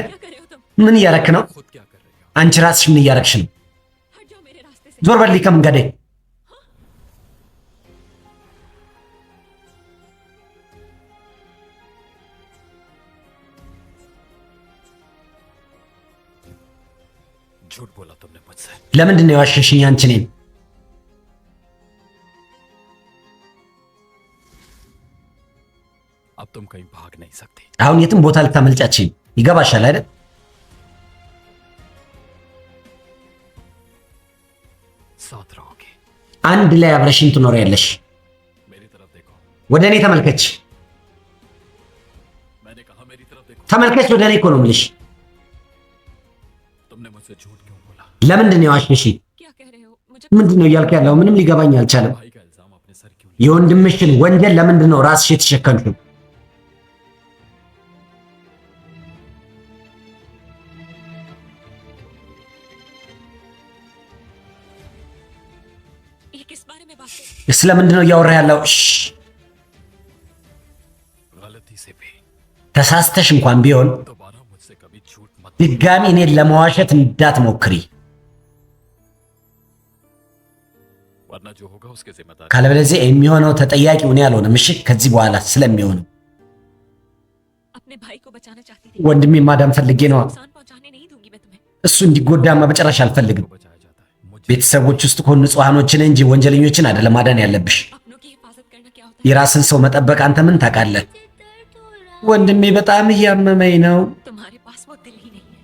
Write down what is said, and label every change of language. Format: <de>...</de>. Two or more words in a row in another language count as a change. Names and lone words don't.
<hi>क्या कर रहे हो तुम?</hi> <am>ምን እያረክ ነው?</am> <hi>खुद क्या कर रही हो?</hi> <am>አንቺ ራስሽ ምን እያረክሽ ነው?</am> <hi>हट जाओ मेरे रास्ते से।</hi> <am>ዞር በልኝ ከመንገዴ።</am> <hi>झूठ बोला तुमने मुझसे।</hi> <am>ለምንድን ነው የዋሸሽኝ አንቺ እኔን?</am> <hi>अब तुम कहीं भाग नहीं सकती।</hi> <am>አሁን የትም ቦታ ልታመልጫችኝ ይገባሻል አይደል?</am> <hi>साथ रहोगे।</hi> <am>አንድ ላይ አብረሽኝ ትኖሪያለሽ።</am> <hi>मेरी तरफ देखो।</hi> <am>ወደ እኔ ተመልከች፣</am> <hi>मैंने कहा मेरी तरफ देखो।</hi> <am>ተመልከች ወደ እኔ እኮ ነው የምልሽ።</am> <hi>तुमने मुझसे झूठ क्यों बोला?</hi> <am>ለምንድን ነው የዋሸሽኝ?</am> <hi>क्या कह रहे हो? मुझे</hi> <am>ምንድን ነው እያልክ ያለው? ምንም ሊገባኝ አልቻለም።</am> <hi>भाई का इल्जाम अपने सर क्यों?</hi> <am>የወንድምሽን ወንጀል ለምንድን ነው ራስሽ የተሸከምሽው?</am> <hi>ये किस बारे में बात कर?</hi> <am>ስለምንድን ነው እያወራ ያለው?</am> <hi>गलती से भी</hi> <am>ተሳስተሽ እንኳን ቢሆን</am> <hi>दोबारा मुझसे कभी झूठ मत।</hi> <am>ድጋሚ እኔን ለመዋሸት እንዳትሞክሪ፣</am> <hi>वरना जो होगा उसके जिम्मेदार।</hi> <am>ካለበለዚያ የሚሆነው ተጠያቂው እኔ አልሆንም። እሺ፣ ከዚህ በኋላ ስለሚሆነው</am> <hi>अपने भाई को बचाना चाहती थी।</hi> <am>ወንድሜ ማዳን ፈልጌ ነው።</am> <hi>नुकसान पहुंचाने नहीं दूंगी मैं तुम्हें।</hi> <am>እሱ እንዲጎዳማ በጭራሽ አልፈልግም።</am> <hi>बचाया जाता है मुझे।</hi> <am>ቤተሰቦች ውስጥ ከሆኑ ንጹሃኖችን እንጂ ወንጀለኞችን አይደለም ማዳን ያለብሽ።</am> <hi>अपनों की हिफाजत करना क्या होता है?</hi> <am>የራስን ሰው መጠበቅ አንተ ምን ታውቃለህ? ወንድሜ በጣም እያመመኝ ነው።</am> <hi>तुम्हारे पास वो दिल ही नहीं है।</hi>